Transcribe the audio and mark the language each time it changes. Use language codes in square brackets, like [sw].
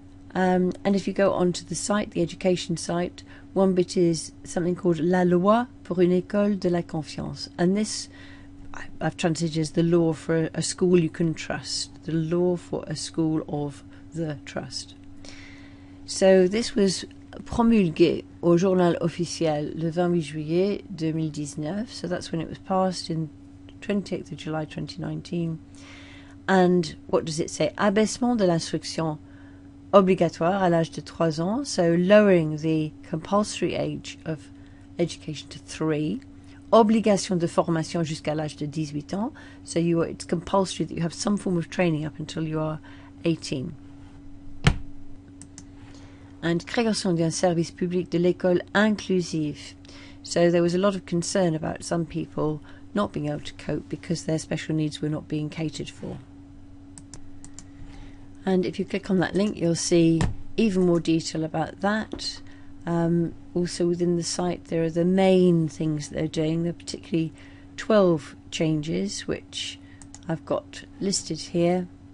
[en] And if you go onto the site, the education site, one bit is something called La Loi pour une école de la confiance. And this I've translated as the law for a school you can trust. The law for a school of the trust. So this was [fr] promulgué au journal officiel le 28 juillet 2019. [en] So that's when it was passed in 28th of July 2019. And what does it say? [fr] Abaissement de l'instruction obligatoire à l'âge de 3 ans. [en] So lowering the compulsory age of education to 3. [fr] Obligation de formation jusqu'à l'âge de 18 ans. [en] So it's compulsory that you have some form of training up until you are 18. [fr] And création d'un service public de l'école inclusive. [en] So there was a lot of concern about some people not being able to cope because their special needs were not being catered for. And if you click on that link, you'll see even more detail about that. Also within the site, there are the main things that they're doing. There are particularly 12 changes, which I've got listed here.